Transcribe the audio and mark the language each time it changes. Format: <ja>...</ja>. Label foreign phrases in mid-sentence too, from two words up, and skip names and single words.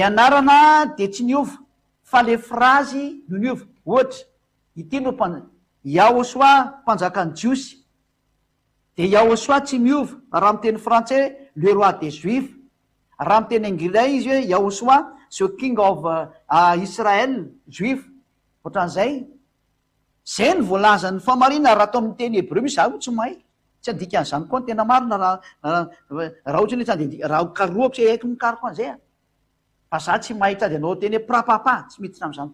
<mg>anarana de tsy niova fa le frazy no niova ohatra ity no Yahosoa mpanjakan'ny jiosy de Yahosoa tsy miova raha miteny frantsais</mg> <fr>le roi des juifs</fr> <mg>raha miteny anglais izy hoe Yahosoa</mg> <en>the king of Israel</en> <mg>juif ohatran'izay zay ny voalazan'ny famarina raha atao amin'ny teny hebreu misy zaho tsy mahay tsy andika an'zany koa ny tena marina raha ohatra ny raha karoako sy haiko mikaroko an'izay fa za tsy mahay tady anao teny hoe prapapa tsy miditra am'zany</mg>